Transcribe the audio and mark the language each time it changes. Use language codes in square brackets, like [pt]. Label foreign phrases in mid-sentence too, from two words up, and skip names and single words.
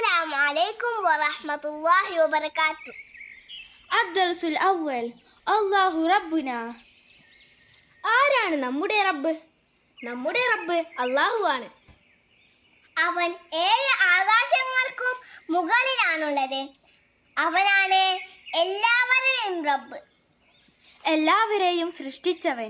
[ar] السلام عليكم ورحمة الله وبركاته. الدرس الأول الله ربنا. [ml] ആരാണ് നമ്മുടെ റബ്ബ്? നമ്മുടെ റബ്ബ് അല്ലാഹുവാണ്. അവൻ 7 ആകാശങ്ങൾക്കും മുകളിലാണുള്ളത്. അവനാണ് എല്ലാവരുടെയും റബ്ബ്. എല്ലാവരെയും സൃഷ്ടിച്ചവൻ,